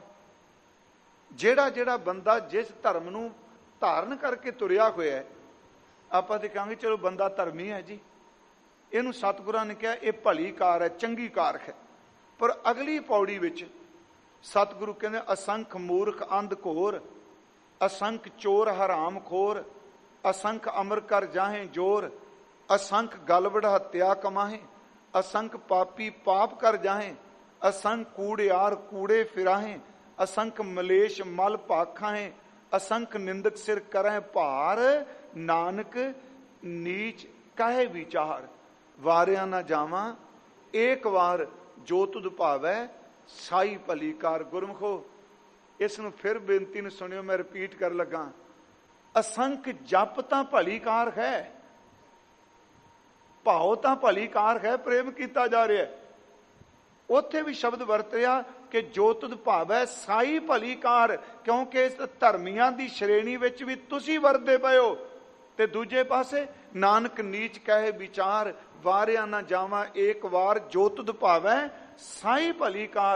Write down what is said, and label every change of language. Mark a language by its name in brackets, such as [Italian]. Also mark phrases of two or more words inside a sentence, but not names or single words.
[Punjabi] ਜਿਹੜਾ ਜਿਹੜਾ ਬੰਦਾ ਜਿਸ ਧਰਮ ਨੂੰ ਧਾਰਨ ਕਰਕੇ ਤੁਰਿਆ ਹੋਇਆ, ਆਪਾਂ ਤੇ ਕਹਾਂਗੇ ਚਲੋ ਬੰਦਾ ਧਰਮੀ ਹੈ ਜੀ, ਇਹਨੂੰ ਸਤਿਗੁਰਾਂ ਨੇ ਕਿਹਾ ਇਹ ਭਲੀ ਕਾਰ ਹੈ, ਚੰਗੀ ਕਾਰ ਹੈ। ਪਰ ਅਗਲੀ ਪੌੜੀ ਵਿੱਚ ਸਤਿਗੁਰੂ ਕਹਿੰਦੇ ਅਸੰਖ ਮੂਰਖ ਅੰਧ ਘੋਰ, ਅਸੰਖ ਚੋਰ ਹਰਾਮ ਖੋਰ, ਅਸੰਖ ਅਮਰ ਕਰ ਜਾਹੇ ਜੋਰ, ਅਸੰਖ ਗਲਬੜ ਹੱਤਿਆ ਕਮਾਹੇ, ਅਸੰਖ ਪਾਪੀ ਪਾਪ ਕਰ ਜਾਹੇਂ, ਅਸੰਖ ਕੂੜਿਆਰ ਕੂੜੇ ਫਿਰਾਹੇਂ, ਅਸੰਖ ਮਲੇਸ਼ ਮਲ ਪਾਖਾਹੇਂ, ਅਸੰਖ ਨਿੰਦਕ ਸਿਰ ਕਰੇਂ ਭਾਰ, ਨਾਨਕ ਨੀਚ ਕਹੇ ਵਿਚਾਰ। ਵਾਰਿਆ ਨਾ ਜਾਵਾ ਏਕ ਵਾਰ ਜੋ ਤੁਧ ਭਾਵੈ ਸਾਈ ਭਲੀ ਕਾਰ। ਗੁਰਮੁਖੋ ਇਸ ਨੂੰ ਫਿਰ ਬੇਨਤੀ ਨੂੰ ਸੁਣਿਓ, ਮੈਂ ਰਿਪੀਟ ਕਰ ਲੱਗਾ। ਅਸੰਖ ਜਪ ਤਾਂ ਭਲੀ ਕਾਰ ਹੈ, ਭਾਉ ਤਾਂ ਭਲੀ ਕਾਰ ਹੈ, ਪ੍ਰੇਮ ਕੀਤਾ ਜਾ ਰਿਹਾ। ਉੱਥੇ ਵੀ ਸ਼ਬਦ ਵਰਤਿਆ ਕਿ ਜੋ ਤੁਧ ਭਾਵੈ ਸਾਈ ਭਲੀ ਕਾਰ, ਕਿਉਂਕਿ ਇਸ ਧਰਮੀਆਂ ਦੀ ਸ਼੍ਰੇਣੀ ਵਿੱਚ ਵੀ ਤੁਸੀਂ ਵਰਦੇ ਪਏ ਹੋ। ਤੇ ਦੂਜੇ ਪਾਸੇ ਨਾਨਕ ਨੀਚ ਕਹੇ ਵਿਚਾਰ, ਵਾਰਿਆ ਨਾ ਜਾਵਾਂ ਏਕ ਵਾਰ ਜੋ ਤੁਧ ਭਾਵੈ ਸਾਈ ਭਲੀ ਕਾਰ।